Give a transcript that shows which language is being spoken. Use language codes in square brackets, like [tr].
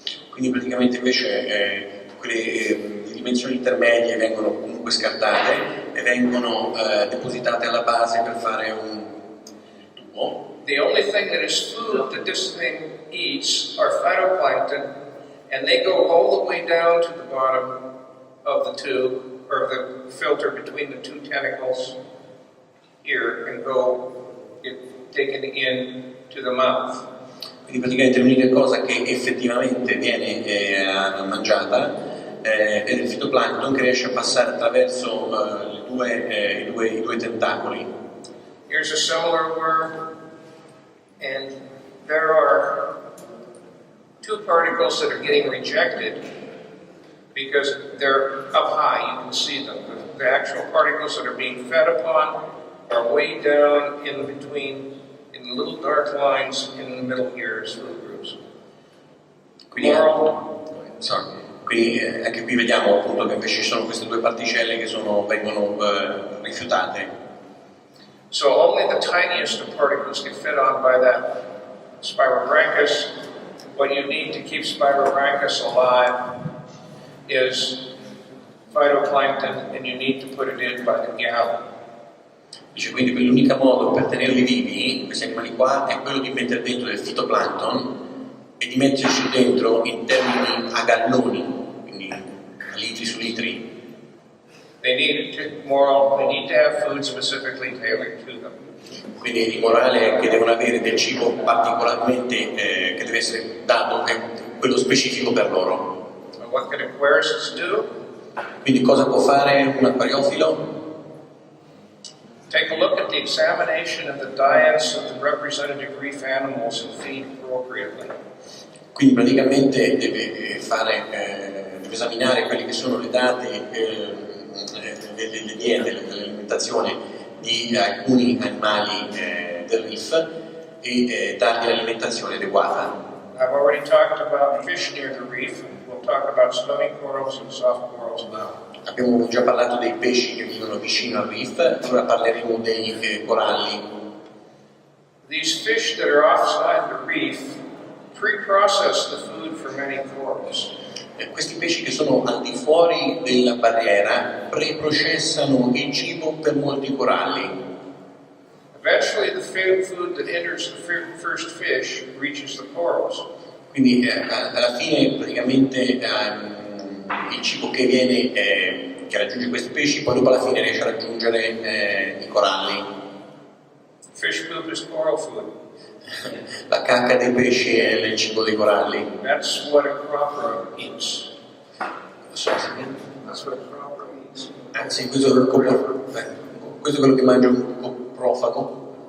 [it] Quindi praticamente invece quelle dimensioni intermedie vengono comunque scartate e vengono depositate alla base per fare un tubo. [en] The only thing that is food that this thing eats are phytoplankton, and they go all the way down to the bottom of the tube, or the filter between the 2 tentacles here, and get taken in to the mouth. [it] Quindi praticamente l'unica cosa che effettivamente viene mangiata è il fitoplancton che riesce a passare attraverso i due tentacoli. [en] Here's a similar worm, and there are 2 particles that are getting rejected because they're up high, you can see them. the actual particles that are being fed upon are way down in between, in little dark lines in the middle here as food groups. [it] Quindi anche qui vediamo appunto che invece ci sono queste due particelle che vengono rifiutate. [en] So only the tiniest of particles get fed on by that Spirorhynchus. What you need to keep Spirorhynchus alive is phytoplankton, and you need to put it in by the gallon. [it] Dice quindi che l'unico modo per tenerli vivi, questi animali qua, è quello di mettere dentro del fitoplancton e di metterci dentro in termini a galloni, quindi litri su litri. [en] They need to have food specifically tailored to them. [it] Quindi il morale è che devono avere del cibo particolarmente che deve essere dato, è quello specifico per loro. [en] And what can aquarists do? [it] Quindi cosa può fare un acquariofilo? [en] Take a look at the examination of the diets of the representative reef animals and feed appropriately. [it] Quindi praticamente deve esaminare quelle che sono le date delle diete, dell'alimentazione di alcuni animali del reef e dargli l'alimentazione adeguata. [en] I've already talked about fish near the reef. We'll talk about swimming corals and soft corals now. [it] Abbiamo già parlato dei pesci che vivono vicino al reef, ora parleremo dei coralli. [en] These fish that are offside the reef pre-process the food for many corals. [it] Questi pesci che sono al di fuori della barriera preprocessano il cibo per molti coralli. [en] Eventually the food that enters the first fish reaches the corals. [it] Quindi alla fine praticamente il cibo che raggiunge questi pesci poi dopo alla fine riesce a raggiungere i coralli. [en] Fish poop is coral food. [it] La cacca dei pesci è il cibo dei coralli. [en] That's what a cropper eats. That's what a cropper eats. [it] Sì, questo è quello che mangia un coprofago.